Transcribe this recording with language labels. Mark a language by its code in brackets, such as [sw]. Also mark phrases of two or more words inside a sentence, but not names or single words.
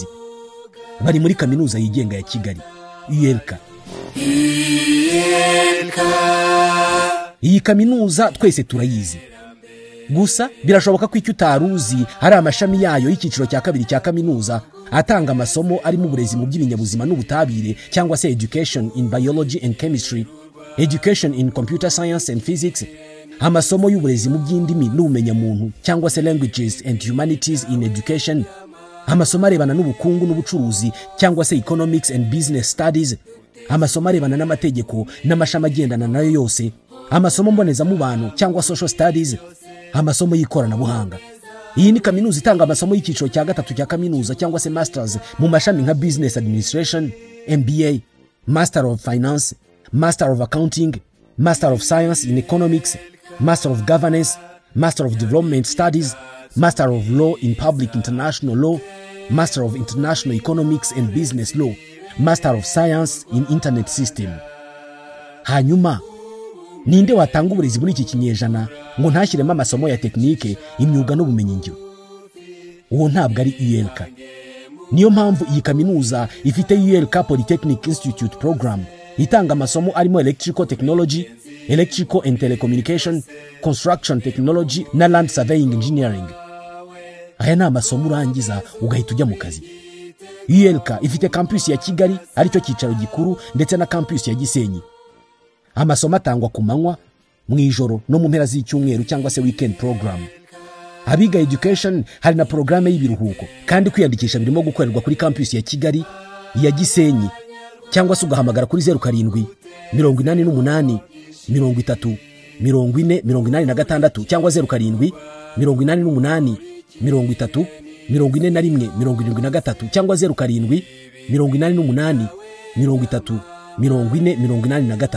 [rw] Bari muri kaminuza yigenga ya Kigali, ULK. Iyi kaminuza twese turayizi. Gusa birashoboka ko icyo utaruzi hari amashami yayo y'icyiciro cya kabiri cya kaminuza atanga amasomo ari mu burezi mu by'ibinyabuzima n'ubutabire, cyangwa se [en] education in biology and chemistry, education in computer science and physics, [rw] amasomo y'uburezi mu by'indimi n'ubumenyamuntu, cyangwa se [en] languages and humanities in education, [rw] amasomo arebana n'ubukungu n'ubucuruzi, cyangwa se [en] economics and business studies, [rw] amasomo arebana n'amategeko n'amashami agendana nayo yose, amasomo mbonezamubano cyangwa [en] social studies, [rw] amasomo y'ikoranabuhanga. Iyi ni kaminuza itanga amasomo y'icyiciro cya gatatu cya kaminuza cyangwa se masters mu mashami nka [en] business administration, MBA, master of finance, master of accounting, master of science in economics, master of governance, master of development studies, master of law in public international law, master of international economics and business law, master of science in internet system. [rw] Hanyuma ninde watanga uburezi muri iki kinyejana ngo ntashyiremo amasomo ya teknike, imyuga n'ubumenyingiro? Uwo ntabwo ari ULK. Niyo mpamvu iyi kaminuza ifite ULK Polytechnic Institute program itanga amasomo arimo [en] electrical technology, electrical and telecommunication, construction technology [rw] na [en] land surveying engineering. [rw] Aya ni amasomo urangiza ugahita ujya mu kazi. ULK ifite campus ya Kigali aricyo cyicaro gikuru ndetse na campus ya Gisenyi. Amasomo atangwa ku manywa, mu ijoro no mu mpera z'icyumweru cyangwa se [en] weekend program. [rw] Abiga education hari na programme y'ibiruhuko, kandi kwiyandikisha birimo gukorerwa kuri campus ya Kigali, ya Gisenyi, cyangwa se ugahamagara kuri 07 88 30 40 86 cyangwa 07 88 30 41 73 cyangwa 07 88 30 40 83.